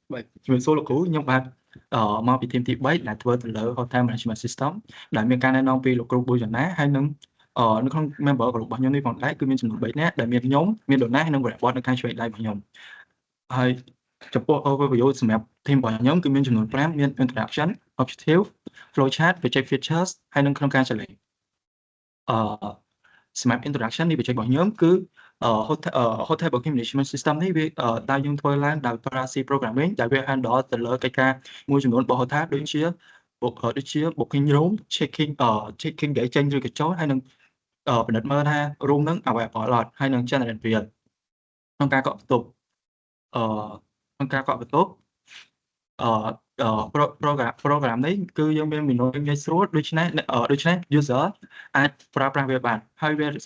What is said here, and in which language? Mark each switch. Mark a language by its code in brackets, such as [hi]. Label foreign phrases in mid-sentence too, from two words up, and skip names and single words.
[km] ជំរាបសួរលោកគ្រូខ្ញុំបាទមកពីធីមទី3ដែលធ្វើទៅលើ Hotel Management System ដែលមានការណែនាំពីលោកគ្រូប៊ូយ៉ាណាហើយនឹងនៅក្នុង member របស់ខ្ញុំនេះផងដែរគឺមានចំនួន3នាក់ដែលមានខ្ញុំមានដូណាហើយនិងវរៈវត្តនៅខាងឆ្វេងដៃរបស់ខ្ញុំហើយចំពោះ overview សម្រាប់ team របស់ខ្ញុំគឺមានចំនួន5មាន [en] introduction objective flow chart project features [km] ហើយនិងក្នុងការចលែង សម្រាប់ introduction នេះ project របស់ខ្ញុំគឺ [en] hotel booking management system [km] នេះវាដែលយើងធ្វើឡើងដោយប្រើ [en] C programming [km] ដែលវា handle ទៅលើកិច្ចការមួយចំនួនរបស់ hotel ដូចជា [en] booking room checking [km] ដែលចេញឬក៏ចូលហើយនឹងពិនិត្យមើលថា room ហ្នឹង available អត់ហើយនឹង [en] generate bill [km] ក្នុងការកក់បន្ទប់ក្នុងការកក់បន្ទប់ program នេះគឺយើងមាន menu ងាយស្រួលដូច្នេះ user អាចប្រើប្រាស់វាបានហើយវារ